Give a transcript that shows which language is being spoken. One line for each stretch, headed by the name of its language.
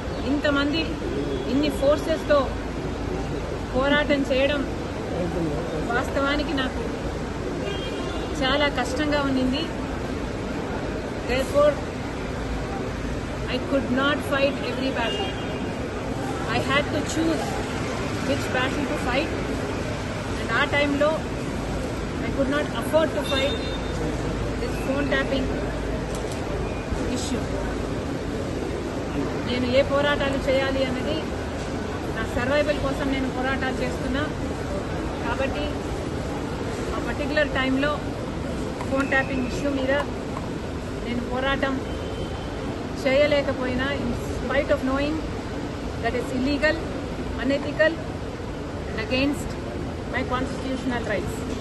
Telugu: ఇంతమంది ఇన్ని ఫోర్సెస్తో పోరాటం చేయడం వాస్తవానికి నాకు చాలా కష్టంగా ఉండింది.
English: Therefore, I could not fight every battle. I had to choose which battle to fight, and our time lo I could not afford to fight this phone tapping issue.
Telugu: నేను ఏ పోరాటాలు చేయాలి అన్నది నా సర్వైవల్ కోసం నేను పోరాటాలు చేస్తున్నా. కాబట్టి ఆ పర్టికులర్ టైంలో ఫోన్ ట్యాపింగ్ ఇష్యూ మీద నేను పోరాటం చేయలేకపోయినా,
English: In spite of knowing that is illegal, unethical and against my constitutional rights.